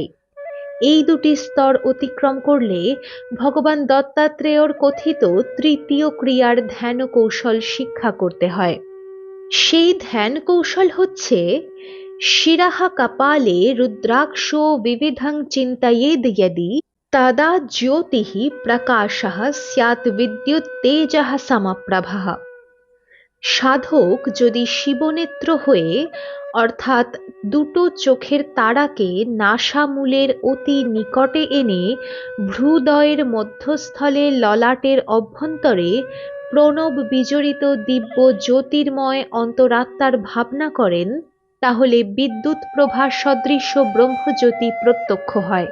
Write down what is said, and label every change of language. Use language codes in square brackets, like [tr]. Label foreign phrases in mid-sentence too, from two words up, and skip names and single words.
[bn] এই দুটি স্তর অতিক্রম করলে ভগবান দত্তাত্রেয়র কথিত তৃতীয় ক্রিয়ার ধ্যান কৌশল শিক্ষা করতে হয়। সেই ধ্যান কৌশল হচ্ছে, [sa] শিরাহ কপালে রুদ্রাক্ষ বিবিধং চিন্তয়েদ यदि तदा ज्योतिः प्रकाशः स्यात् विद्युत तेजः समप्रभः। [bn] সাধক যদি শিবনেত্র হয়ে অর্থাৎ দুটো চোখের তারাকে নাসামূলের অতি নিকটে এনে ভ্রূদয়ের মধ্যস্থলে ললাটের অভ্যন্তরে প্রণব বিজড়িত দিব্য জ্যোতির্ময় অন্তরাত্মার ভাবনা করেন, তাহলে বিদ্যুৎ প্রভা সদৃশ ব্রহ্মজ্যোতি প্রত্যক্ষ হয়।